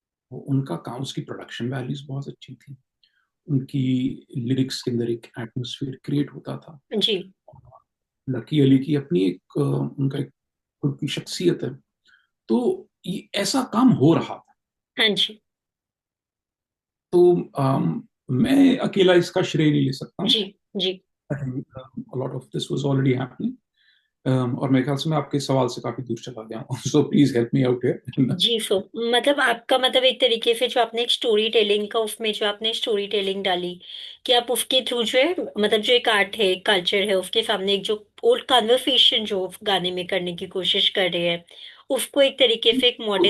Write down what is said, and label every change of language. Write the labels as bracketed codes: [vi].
[hi] उनका काम, उसकी प्रोडक्शन वैल्यूज बहुत अच्छी थी। उनकी लिरिक्स के अंदर एक एटमोसफियर क्रिएट होता था। जी। लकी अली की अपनी उनका एक खुद की शख्सियत है। तो ये ऐसा काम हो रहा था। हाँ जी। तो मैं अकेला इसका श्रेय नहीं ले सकता। जी। जी। [en] I think a lot of this was already happening. [hi] और मेरे ख्याल से मैं आपके सवाल से काफी दूर चला गया हूँ, [en] So please help me out here. [hi] जी। सो मतलब आपका मतलब एक तरीके से जो आपने एक स्टोरी टेलिंग का उसमें जो आपने स्टोरी टेलिंग डाली कि आप उसके थ्रू जो है मतलब जो एक आर्ट है कल्चर है उसके सामने एक जो ओल्ड कन्वर्सेशन जो गाने में करने की कोशिश कर रहे हैं उसको एक तरीके से एक मॉडर्न